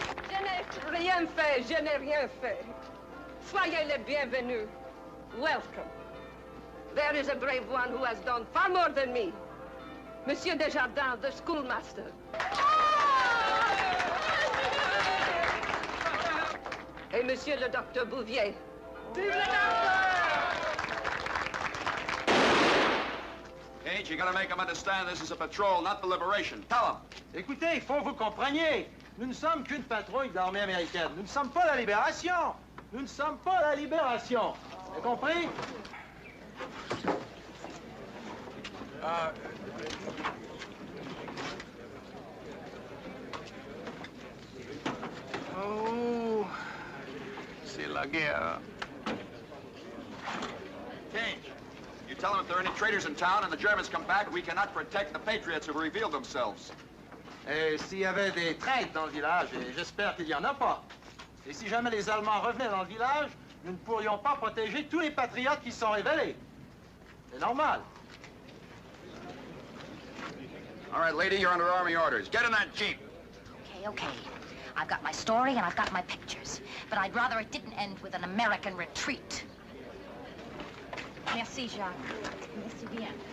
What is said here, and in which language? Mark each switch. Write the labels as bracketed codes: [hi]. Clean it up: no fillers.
[fr] Je n'ai rien fait, je n'ai rien fait. Soyez les bienvenus. [en] Welcome. There is a brave one who has done far more than me. Monsieur Desjardins, the schoolmaster. [fr] Et Monsieur le Docteur Bouvier. Vive le docteur! [en] Cage, you gotta make them understand this is a patrol, not the liberation. Tell them. [fr] Écoutez, il faut que vous compreniez. Nous ne sommes qu'une patrouille de l'armée américaine. Nous ne sommes pas la libération. Nous ne sommes pas la libération. Vous avez compris? Oh, c'est la guerre. [en] Cage, you tell them if there are any traitors in town and the Germans come back, we cannot protect the patriots who revealed themselves. [fr] Et s'il y avait des traîtres dans le village, et j'espère qu'il n'y en a pas, et si jamais les Allemands revenaient dans le village, nous ne pourrions pas protéger tous les patriotes qui se sont révélés. C'est normal. [en] All right, lady, you're under Army orders. Get in that Jeep. Okay. I've got my story and I've got my pictures. But I'd rather it didn't end with an American retreat. [fr] Merci, Jacques. Merci bien.